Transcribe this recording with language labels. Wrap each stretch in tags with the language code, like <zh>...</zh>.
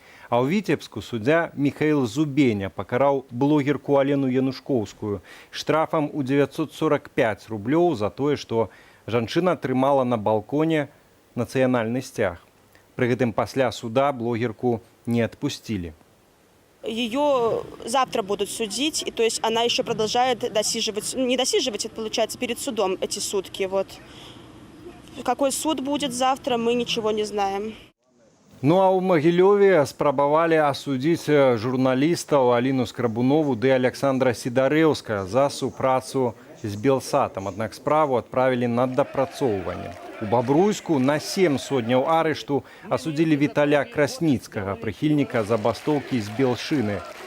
<be>А ў Віцебску суддзя Міхаіл Зубеня пакараў блогерку Алену Янушкоўскую штрафам у 945 рублёў за тое, што жанчына трымала на балконе нацыянальны сцяг. Пры гэтым пасля суда блогерку не адпусцілі.</be> <ru>Ее завтра будут судить, и то есть она еще продолжает досиживать, не досиживать, это получается перед судом эти сутки. Вот. Какой суд будет завтра, мы ничего не знаем.</ru> <be>Ну а ў Магілёве спрабавалі асудзіць журналістаў Аліну Скрабунову ды Александра Сідарэўска за супрацу з Белсатам. Аднак справу адправілі на дапрацоўванне. У Бабруйску на 7 сотняў арышту асудзілі Віталя Красніцкага, прыхільніка забастоўкі з Белшыны.</be>